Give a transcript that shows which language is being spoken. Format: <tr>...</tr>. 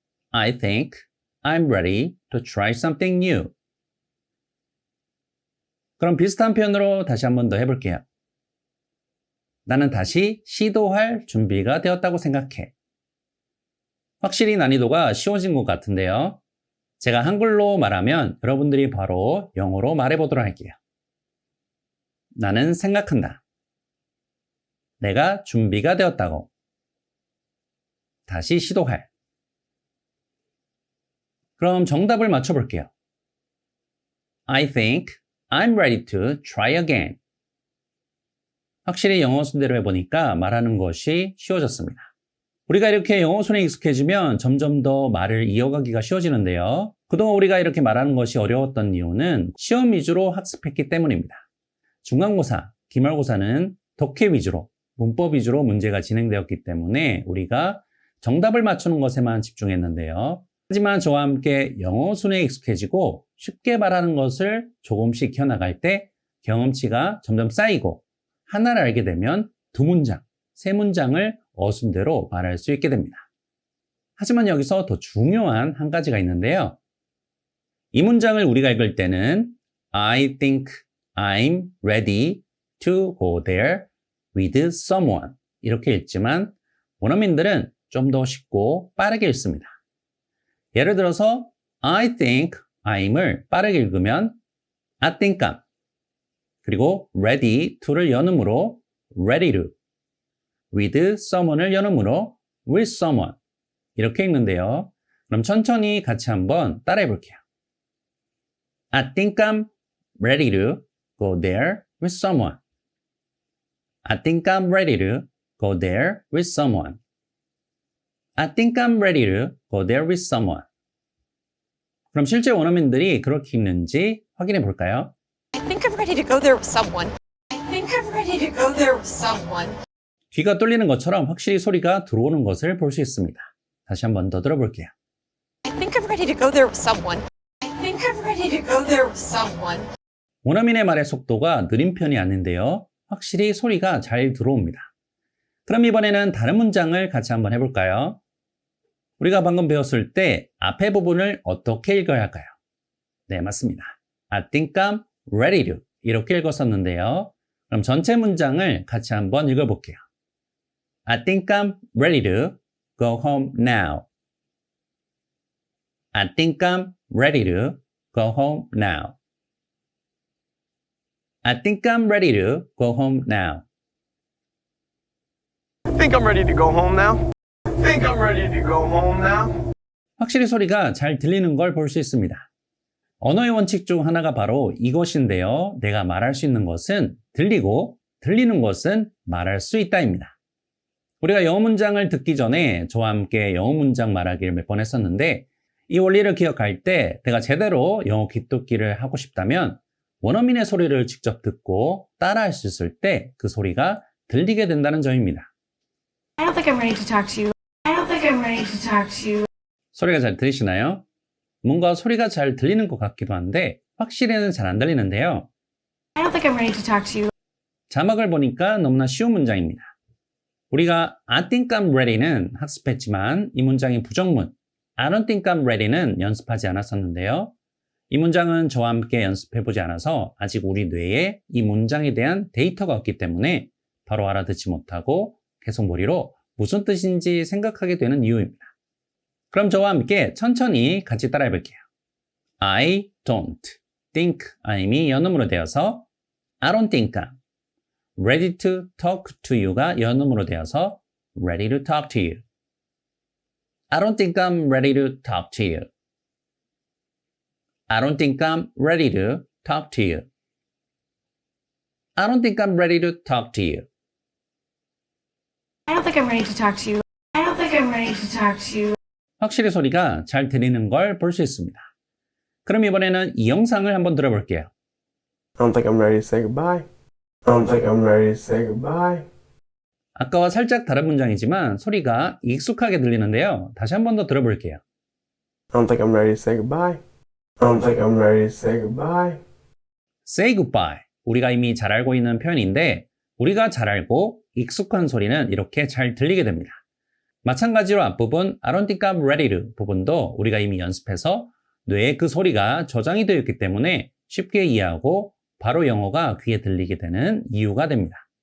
<en>I think I'm ready to try something new.</en> <ko>그럼 비슷한 표현으로 다시 한 번 더 해볼게요. 나는 다시 시도할 준비가 되었다고 생각해. 확실히 난이도가 쉬워진 것 같은데요. 제가 한글로 말하면 여러분들이 바로 영어로 말해보도록 할게요. 나는 생각한다. 내가 준비가 되었다고. 다시 시도할. 그럼 정답을 맞춰볼게요.</ko> <en>I think I'm ready to try again.</en> <ko>확실히 영어 순대로 해보니까 말하는 것이 쉬워졌습니다. 우리가 이렇게 영어 손에 익숙해지면 점점 더 말을 이어가기가 쉬워지는데요. 그동안 우리가 이렇게 말하는 것이 어려웠던 이유는 시험 위주로 학습했기 때문입니다. 중간고사, 기말고사는 독해 위주로, 문법 위주로 문제가 진행되었기 때문에 우리가 정답을 맞추는 것에만 집중했는데요. 하지만 저와 함께 영어 손에 익숙해지고 쉽게 말하는 것을 조금씩 익혀나갈 때 경험치가 점점 쌓이고 하나를 알게 되면 2문장, 3문장을 어순대로 말할 수 있게 됩니다. 하지만 여기서 더 중요한 한 가지가 있는데요. 이 문장을 우리가 읽을 때는</ko> <en>I think I'm ready to go there with someone</en> <ko>이렇게 읽지만 원어민들은 좀 더 쉽고 빠르게 읽습니다. 예를 들어서</ko> <en>I think I'm</en> <ko>을 빠르게 읽으면</ko> <en>I think I'm</en> <ko>그리고</ko> <en>ready to</en> <ko>를 연음으로</ko> <en>ready to with someone</en> <ko>을 연음으로</ko> <en>with someone</en> <ko>이렇게 읽는데요. 그럼 천천히 같이 한번 따라해 볼게요.</ko> <en>I think I'm ready to go there with someone. I think I'm ready to go there with someone. I think I'm ready to go there with someone.</en> <ko>그럼 실제 원어민들이 그렇게 읽는지 확인해 볼까요?</ko> <en>I think I'm ready to go there with someone. I think I'm ready to go there with someone.</en> <ko>귀가 뚫리는 것처럼 확실히 소리가 들어오는 것을 볼 수 있습니다. 다시 한번 더 들어볼게요.</ko> <en>I think I'm ready to go there with someone. I think I'm ready to go there with someone.</en> <ko>원어민의 말의 속도가 느린 편이 아닌데요. 확실히 소리가 잘 들어옵니다. 그럼 이번에는 다른 문장을 같이 한번 해볼까요? 우리가 방금 배웠을 때 앞에 부분을 어떻게 읽어야 할까요? 네, 맞습니다.</ko> <en>I think I'm ready to</en> <ko>이렇게 읽었었는데요. 그럼 전체 문장을 같이 한번 읽어볼게요.</ko> <en>I think I'm ready to go home now. I think I'm ready to go home now. I think I'm ready to go home now. Think I'm ready to go home now? Think I'm ready to go home now?</en> <ko>확실히 소리가 잘 들리는 걸 볼 수 있습니다. 언어의 원칙 중 하나가 바로 이것인데요. 내가 말할 수 있는 것은 들리고 들리는 것은 말할 수 있다입니다. 우리가 영어 문장을 듣기 전에 저와 함께 영어 문장 말하기를 몇 번 했었는데 이 원리를 기억할 때 내가 제대로 영어 귀띔기를 하고 싶다면 원어민의 소리를 직접 듣고 따라할 수 있을 때 그 소리가 들리게 된다는 점입니다.</ko> <en>I don't think I'm ready to talk to you. I don't think I'm ready to talk to you.</en> <ko>소리가 잘 들리시나요? 뭔가 소리가 잘 들리는 것 같기도 한데 확실히는 잘 안 들리는데요.</ko> <en>I don't think I'm ready to talk to you.</en> <ko>자막을 보니까 너무나 쉬운 문장입니다. 우리가</ko> <en>I think I'm ready</en> <ko>는 학습했지만 이 문장이 부정문</ko> <en>I don't think I'm ready</en> <ko>는 연습하지 않았었는데요. 이 문장은 저와 함께 연습해보지 않아서 아직 우리 뇌에 이 문장에 대한 데이터가 없기 때문에 바로 알아듣지 못하고 계속 머리로 무슨 뜻인지 생각하게 되는 이유입니다. 그럼 저와 함께 천천히 같이 따라해 볼게요.</ko> <en>I don't think I'</en> <ko>이 연음으로 되어서</ko> <en>I don't think I'm ready to talk to you</en> <ko>가 연음으로 되어서</ko> <en>ready to talk to you. I don't think I'm ready to talk to you. I don't think I'm ready to talk to you. I don't think I'm ready to talk to you. I don't think I'm ready to talk to you. I don't think I'm ready to talk to you.</en> <ko>확실히 소리가 잘 들리는 걸 볼 수 있습니다. 그럼 이번에는 이 영상을 한번 들어볼게요.</ko> <en>I don't think I'm ready to say goodbye. I don't think I'm ready to say goodbye.</en> <ko>아까와 살짝 다른 문장이지만 소리가 익숙하게 들리는데요. 다시 한 번 더 들어볼게요.</ko> <en>I don't think I'm ready to say goodbye. I don't think I'm ready to say goodbye. Say goodbye.</en> <ko>우리가 이미 잘 알고 있는 표현인데 우리가 잘 알고 익숙한 소리는 이렇게 잘 들리게 됩니다. 마찬가지로 앞부분</ko> <en>I don't think I'm ready to</en> <ko>부분도 우리가 이미 연습해서 뇌에 그 소리가 저장이 되어 있기 때문에 쉽게 이해하고 바로 영어가 귀에 들리게 되는 이유가 됩니다.</ko>